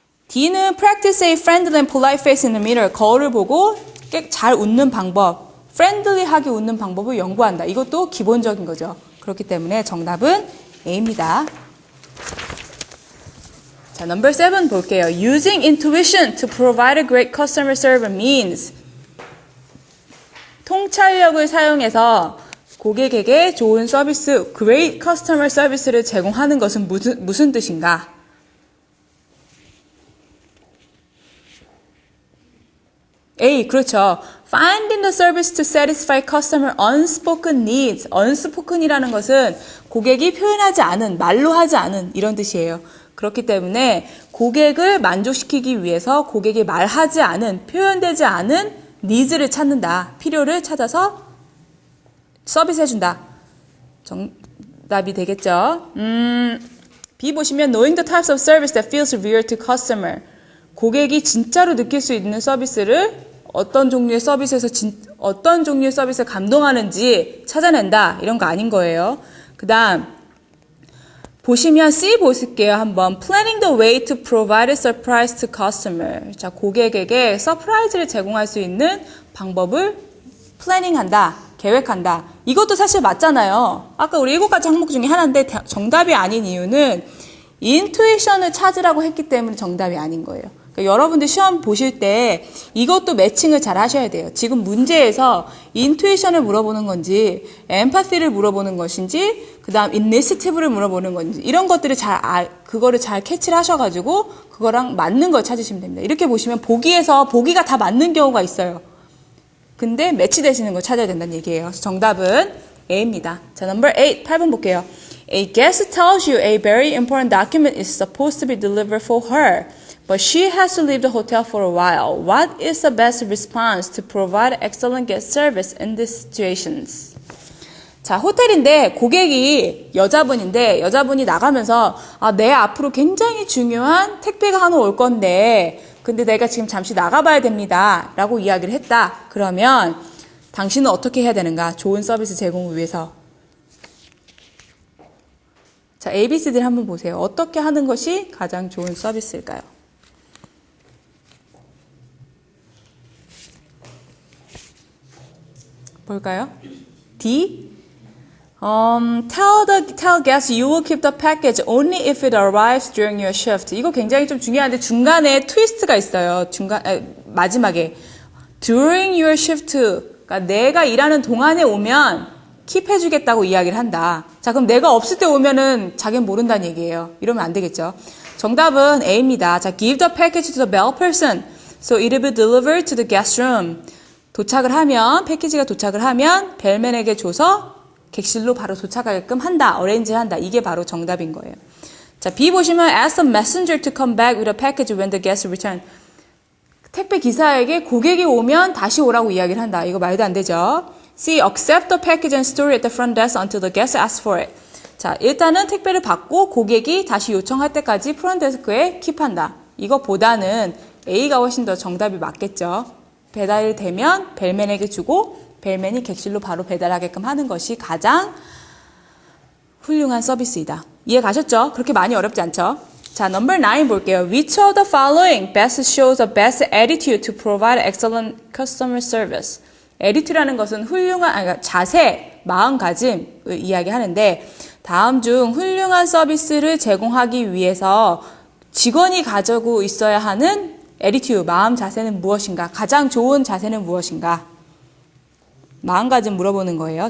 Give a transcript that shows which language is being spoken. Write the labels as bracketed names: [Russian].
[English] D는 practice a friendly and polite face in the mirror. [Korean] 거울을 보고 잘 웃는 방법, friendly하게 웃는 방법을 연구한다. 이것도 기본적인 거죠. 그렇기 때문에 정답은 A입니다. 자, number 7 볼게요. [English] Using intuition to provide a great customer service means [Korean] 통찰력을 사용해서 고객에게 좋은 서비스, [English] great customer service를 [Korean] 제공하는 것은 무슨 뜻인가? A, 그렇죠. [English] Finding the service to satisfy customer unspoken needs. [Korean] unspoken이라는 것은 고객이 표현하지 않은, 말로 하지 않은 이런 뜻이에요. 그렇기 때문에 고객을 만족시키기 위해서 고객이 말하지 않은, 표현되지 않은 needs를 찾는다. 필요를 찾아서 서비스 해준다. 정답이 되겠죠. B 보시면 [English] knowing the types of service that feels real to customer. [Korean] 고객이 진짜로 느낄 수 있는 서비스를 어떤 종류의 서비스에서 어떤 종류의 서비스에 감동하는지 찾아낸다. 이런 거 아닌 거예요. 그 다음 보시면 C 보실게요. [English] 한번 planning the way to provide a surprise to customer. [Korean] 자, 고객에게 서프라이즈를 제공할 수 있는 방법을 플래닝한다. 계획한다. 이것도 사실 맞잖아요. 아까 우리 7가지 항목 중에 하나인데 정답이 아닌 이유는 인투이션을 찾으라고 했기 때문에 정답이 아닌 거예요. 그러니까 여러분들 시험 보실 때 이것도 매칭을 잘 하셔야 돼요. 지금 문제에서 인투이션을 물어보는 건지 엠파시를 물어보는 것인지 그 다음 이니시티브를 물어보는 건지 이런 것들을 그거를 잘 캐치를 하셔가지고 그거랑 맞는 걸 찾으시면 됩니다. 이렇게 보시면 보기가 다 맞는 경우가 있어요. 근데 매치되시는 걸 찾아야 된다는 얘기예요. 그래서 정답은 A입니다. 자, number 8, 8번 볼게요. [English] A guest tells you a very important document is supposed to be delivered for her, but she has to leave the hotel for a while. What is the best response to provide excellent guest service in these situations? [Korean] 자, 호텔인데 고객이 여자분이 나가면서 내 앞으로 굉장히 중요한 택배가 하나 올 건데 근데 내가 지금 잠시 나가봐야 됩니다. 라고 이야기를 했다. 그러면 당신은 어떻게 해야 되는가? 좋은 서비스 제공을 위해서. 자, ABC들 한번 보세요. 어떻게 하는 것이 가장 좋은 서비스일까요? 볼까요? D. [English] Tell guests you will keep the package only if it arrives during your shift. [Korean] 이거 굉장히 좀 중요한데 중간에 트위스트가 있어요. 마지막에 during your shift. 그러니까 내가 일하는 동안에 오면 킵해주겠다고 이야기를 한다. 자, 그럼 내가 없을 때 오면은 자기는 모른다는 얘기예요. 이러면 안 되겠죠. 정답은 A입니다. [English] 자, give the package to the bell person so it will be delivered to the guest room. [Korean] 패키지가 도착을 하면 벨맨에게 줘서 객실로 바로 도착하게끔 한다. 어레인지를 한다. 이게 바로 정답인 거예요. [English] 자, [Korean] B 보시면 [English] ask the messenger to come back with a package when the guest return. [Korean] 택배 기사에게 고객이 오면 다시 오라고 이야기를 한다. 이거 말도 안 되죠. C. [English] accept the package and store it at the front desk until the guest asks for it. [Korean] 자, 일단은 택배를 받고 고객이 다시 요청할 때까지 프론트데스크에 킵한다. 이거보다는 A가 훨씬 더 정답이 맞겠죠. 배달이 되면 벨맨에게 주고 벨맨이 객실로 바로 배달하게끔 하는 것이 가장 훌륭한 서비스이다. 이해 가셨죠? 그렇게 많이 어렵지 않죠? 자, number 9 볼게요. [English] Which of the following best shows the best attitude to provide excellent customer service? [Korean] attitude라는 것은 그러니까 자세, 마음가짐을 이야기하는데 다음 중 훌륭한 서비스를 제공하기 위해서 직원이 가지고 있어야 하는 attitude, 마음 자세는 무엇인가? 가장 좋은 자세는 무엇인가? 마음가짐 물어보는 거예요.